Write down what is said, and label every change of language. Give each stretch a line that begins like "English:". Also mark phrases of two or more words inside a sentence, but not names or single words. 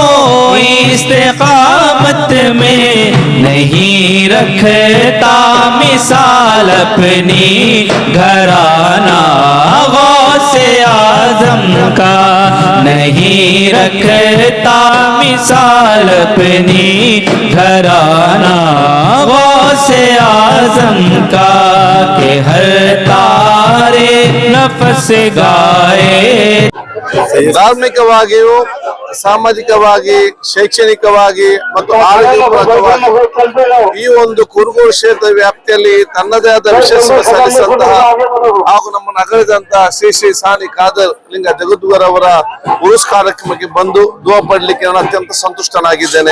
Urdu: استقامت میں نہیں رکھتا مثال اپنی گھرانہ غوث اعظم کا نہیں رکھتا مثال اپنی گھرانہ غوث اعظم کا کہ ہر تارے نفس گائے
Kannada: ಧಾರ್ಮಿಕವಾಗಿಯೂ ಸಾಮಾಜಿಕವಾಗಿ ಶೈಕ್ಷಣಿಕವಾಗಿ ಮತ್ತು ಆರೋಗ್ಯಪೂರ್ವಕವಾಗಿ ಈ ಒಂದು ಕುರುಗೋಡು ಕ್ಷೇತ್ರ ವ್ಯಾಪ್ತಿಯಲ್ಲಿ ತನ್ನದೇ ಆದ ವಿಶೇಷ ಸಲ್ಲಿಸಿದಂತಹ ಹಾಗೂ ನಮ್ಮನ್ನು ಅಗಲಿದಂತಹ ಶ್ರೀ ಶ್ರೀ ಸಾನಿ ಖಾದರ್ ಲಿಂಗ ಜಗದ್ಗುರು ಅವರ ಉರುಸ್ ಕಾರ್ಯಕ್ರಮಕ್ಕೆ ಬಂದು ದುವಾ ಪಡಲಿಕ್ಕೆ ನಾನು ಅತ್ಯಂತ ಸಂತುಷ್ಟನಾಗಿದ್ದೇನೆ.